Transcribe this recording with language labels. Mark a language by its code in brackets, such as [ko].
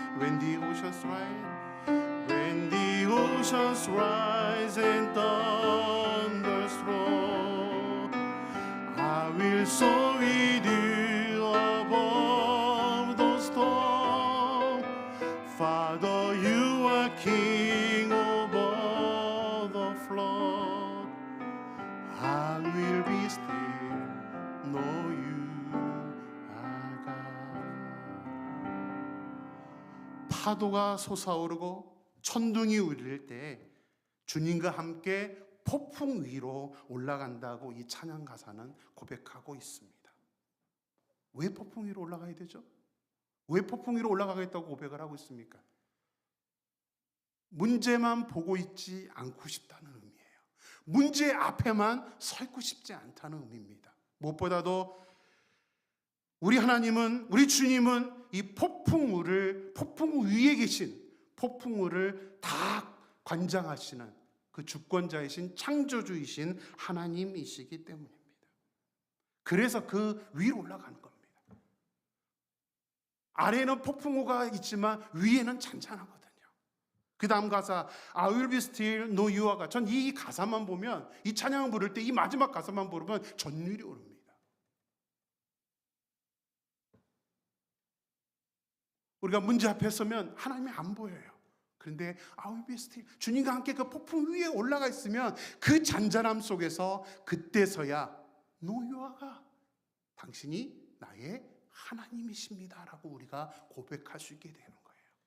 [en] When the oceans rise, when the oceans rise and thunders roll, I will soar with you above the storm. Father, you are king over the flood. I will be still, know you are God. [ko] 파도가 솟아오르고 천둥이 울릴 때 주님과 함께 폭풍 위로 올라간다고 이 찬양 가사는 고백하고 있습니다. 왜 폭풍 위로 올라가야 되죠? 왜 폭풍 위로 올라가겠다고 고백을 하고 있습니까? 문제만 보고 있지 않고 싶다는 의미예요. 문제 앞에만 서 있고 싶지 않다는 의미입니다. 무엇보다도 우리 하나님은, 우리 주님은 이 폭풍 위에 계신 폭풍우를 다 관장하시는 그 주권자이신 창조주이신 하나님이시기 때문입니다. 그래서 그 위로 올라가는 겁니다. 아래에는 폭풍우가 있지만 위에는 잔잔하거든요. 그 다음 가사 [en] I will be still, know you are God. [ko] 전 이 가사만 보면, 이 찬양을 부를 때 이 마지막 가사만 부르면 전율이 오릅니다. 우리가 문제 앞에 서면 하나님이 안 보여요. 그런데 [en] I will be still, [ko] 주님과 함께 그 폭풍 위에 올라가 있으면 그 잔잔함 속에서 그때서야 [en] know you are God, [ko] 당신이 나의 하나님이십니다 라고 우리가 고백할 수 있게 되는 거예요.